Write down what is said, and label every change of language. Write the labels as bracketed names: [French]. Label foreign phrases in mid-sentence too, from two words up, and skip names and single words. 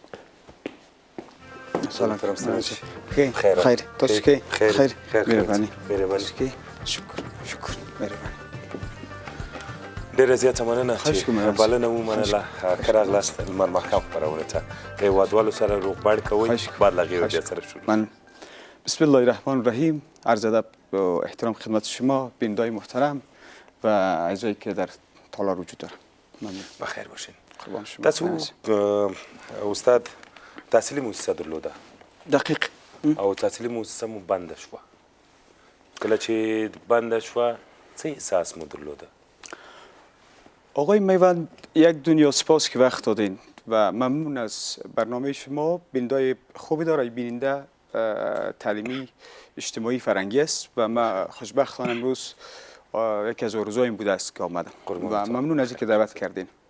[Pashto] سلام کرم ستړي مه شئ خیر تاسو کې خیر مهرباني شکر مهرباني ډېره زیاته مننه چې بلنه ومنله ښه راغلاست لمر ماښام خپرونې ته د هیوادوالو سره روغبړ کوئ بعد له هغې بیا سره شروع [Persian] من [Arabic] بسم الله الرحمن الرحیم. [Persian] عرض ادب و احترام خدمت شما بیننده‌های محترم و اعضایی که در تالار وجود دارم. ممنون. بخیر باشین. قربان شما. [Pashto] تاسو استاد تحصیلي مؤسسه درلوده دقیق او تحصیلي مؤسسه مو بنده شوه کله چې بنده شوه څه احساس مو درلوده؟ [Persian] آقای میوند یک دنیا سپاس که وقت دادین و ممنون از برنامه شما. بیننده‌های خوبی داره، بیننده تعلیمی اجتماعی فرنگی است و ما خوشبختانه امروز یکی از آرزوهایم بوده است که آمدم و ممنون از اینکه دعوت کردین.